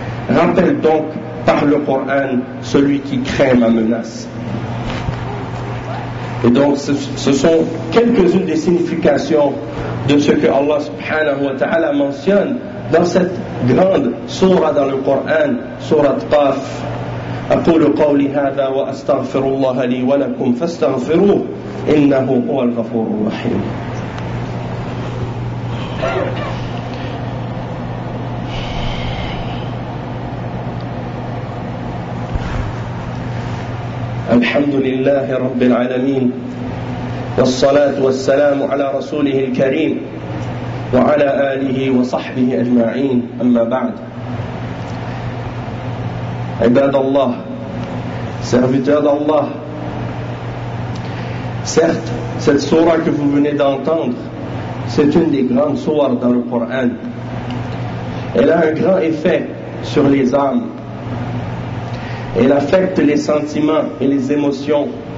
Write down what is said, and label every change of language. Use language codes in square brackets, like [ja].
[fr] Rappelle donc par le Coran celui qui craint ma menace. Et donc, ce sont quelques-unes des significations de ce que Allah subhanahu wa ta'ala mentionne dans cette grande sourate dans le Coran, sourate Qaf. [ar] أقول قولي هذا وأستغفر الله لي ولكم فاستغفروه إنه هو الغفور الرحيم. الحمد لله رب العالمين والصلاة والسلام على رسوله الكريم وعلى آله وصحبه أجمعين أما بعد. [fr] Ibad Allah, serviteur d'Allah, certes, cette sourate que vous venez d'entendre, c'est une des grandes sourates dans le Coran. Elle a un grand effet sur les âmes. Elle affecte les sentiments et les émotions.